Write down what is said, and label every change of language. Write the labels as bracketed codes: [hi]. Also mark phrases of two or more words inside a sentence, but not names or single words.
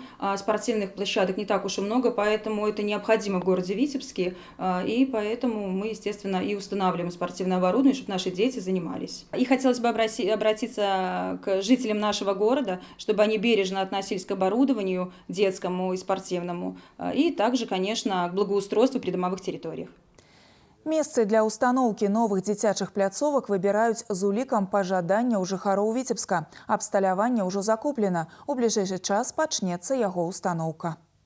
[ru] Спортивных площадок не так уж и много, поэтому это необходимо в городе Витебске, и поэтому мы, естественно, и устанавливаем спортивное оборудование, чтобы наши дети занимались. И хотелось бы обратиться к жителям нашего города, чтобы они бережно относились к оборудованию детскому и спортивному, и также, конечно, к благоустройству придомовых территориях. [be] Месцы для установки новых дзіцячых пляцовак выбираюць з улікам пажадання ў жыхароў Віцебска. Абсталяванне ўжо закуплена. У бліжэйшы час пачнецца яго установка.